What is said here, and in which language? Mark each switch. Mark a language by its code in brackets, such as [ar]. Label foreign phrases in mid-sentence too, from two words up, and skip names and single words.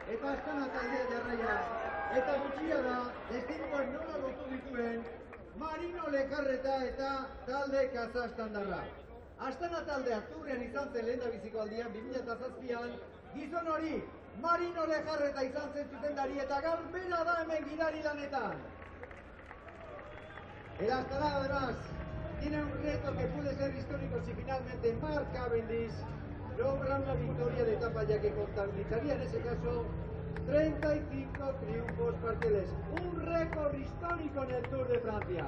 [eu] eta Astana taldea jarraia. Eta gutxia da, destinoak nola lotu dituen Marino Lejarreta eta talde Kazastandarra. Astana taldea Turrian izan zen lehendabiziko aldian 2007an, gizon hori Marino Lejarreta izan zen zuzendari eta gaur bera da hemen gidari lanetan. [es] El Astana, además, tiene un reto que puede ser histórico si finalmente Mark Cavendish logra una victoria de etapa, ya que contabilizaría en ese caso 35 triunfos parciales. Un récord histórico en el Tour de Francia.